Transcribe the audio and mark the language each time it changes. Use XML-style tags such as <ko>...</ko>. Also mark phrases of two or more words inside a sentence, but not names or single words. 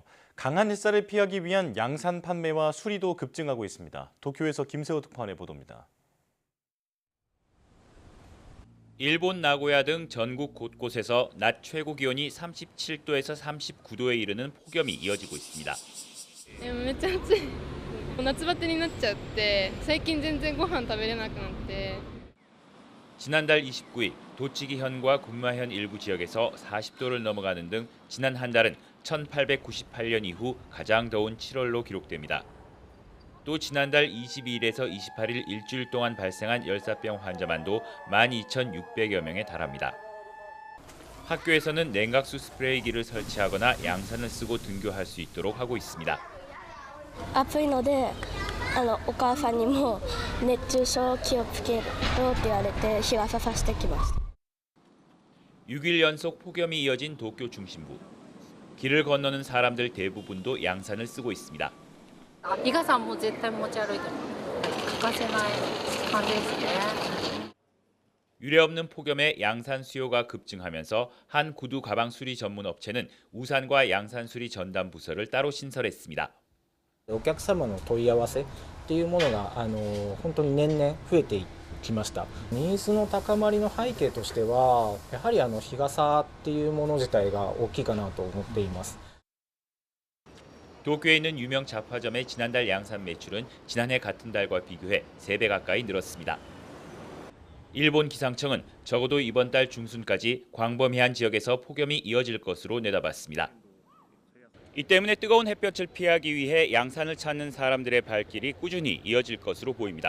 <ko>강한 햇살을 피하기 위한 양산 판매와 수리도 급증하고 있습니다. 도쿄에서 김세호 특파원의 보도입니다. 일본 나고야 등 전국 곳곳에서 낮 최고 기온이 37도에서 39도에 이르는 폭염이 이어지고 있습니다.</ko> <ja>めっちゃ暑い。夏バテになっちゃって、最近全然ご飯食べれなくなって。</ja> <ko>지난달 29일 도치기현과 군마현 일부 지역에서 40도를 넘어가는 등 지난 한 달은 1898년 이후 가장 더운 7월로 기록됩니다. 또 지난달 22일에서 28일 일주일 동안 발생한 열사병 환자만도 12,600여 명에 달합니다. 학교에서는 냉각수 스프레이기를 설치하거나 양산을 쓰고 등교할 수 있도록 하고 있습니다.</ko> <ja>暑いのでお母さんにも熱中症気をつけろって言われて日傘さしてきました。</ja> <ko>6일 연속 폭염이 이어진 도쿄 중심부. 길을 건너는 사람들 대부분도 양산을 쓰고 있습니다.</ko> <ja>日傘も絶対持ち歩いて欠かせない感じですね。</ja> <ko>유례없는 폭염에 양산 수요가 급증하면서 한 구두 가방 수리 전문 업체는 우산과 양산 수리 전담 부서를 따로 신설했습니다.</ko> <ja>お客様の問い合わせっていうものが本当に年々増えてきました。ニーズの高まりの背景としてはやはり日傘っていうもの自体が大きいかなと思っています。</ja> <ko>도쿄에 있는 유명 잡화점의 지난달 양산 매출은 지난해 같은 달과 비교해 3배 가까이 늘었습니다. 일본 기상청은 적어도 이번 달 중순까지 광범위한 지역에서 폭염이 이어질 것으로 내다봤습니다. 이 때문에 뜨거운 햇볕을 피하기 위해 양산을 찾는 사람들의 발길이 꾸준히 이어질 것으로 보입니다.</ko>